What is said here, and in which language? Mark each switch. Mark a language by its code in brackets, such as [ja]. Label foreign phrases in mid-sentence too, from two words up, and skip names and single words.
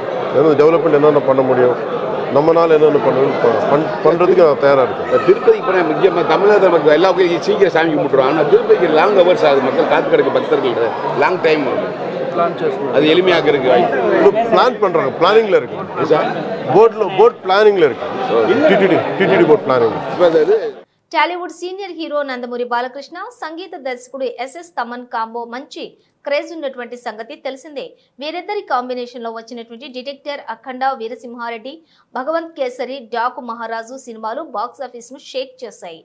[ta] டெவலப்மெண்ட் என்னென்ன பண்ண முடியும், நம்மளால் என்னென்ன பண்ணுறதுக்கு நான் தயாராக இருக்கேன். திருப்பதிக்கு போனால் முக்கியமாக தமிழக மக்கள் எல்லா கோயிலும் சீக்கிரம் சாமி கும்பிட்டுருவாங்க. ஆனால் திருப்பதிக்கு [en] long hours [ta] ஆகுது. மக்கள் காத்து கிடக்கு பக்தர்கள் [en] long time [ta] அது எளிமையாக இருக்கு. பிளான் பண்ணுறாங்க. பிளானிங்கில் இருக்கு. போட் பிளானிங்கில் இருக்கு. டிடிடி [en] board planning. [te] టాలీవుడ్ సీనియర్ హీరో నందమూరి బాలకృష్ణ సంగీత దర్శకుడు ఎస్ఎస్ తమన్ కాంబో మంచి క్రేజ్ ఉన్నటువంటి సంగతి తెలిసిందే. వీరిద్దరి కాంబినేషన్ లో వచ్చినటువంటి డిటెక్టర్ అఖండ, వీరసింహారెడ్డి, భగవంత్ కేసరి, డాకు మహారాజు సినిమాలు [en] box office [te] ను షేక్ చేశాయి.